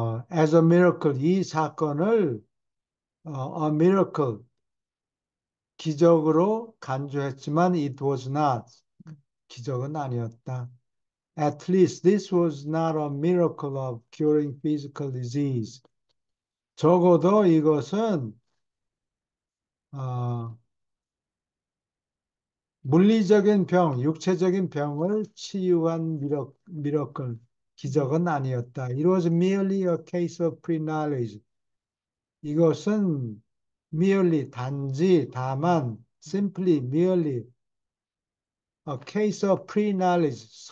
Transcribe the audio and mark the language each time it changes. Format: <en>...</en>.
<en>As a miracle,</en> <ko>이 사건을</ko> <en>a miracle,</en> <ko>기적으로 간주했지만</ko> <en>it was not,</en> <ko>기적은 아니었다.</ko> <en>At least this was not a miracle of curing physical disease.</en> <ko>적어도 이것은 어, 물리적인 육체적인 병을 치유한 미러클, 음, 기적은 아니었다.</ko> <en>It was merely a case of pre-knowledge.</en> <ko>이것은</ko> <en>merely,</en> <ko>단지, 다만,</ko> <en>simply, merely a case of pre-knowledge,</en>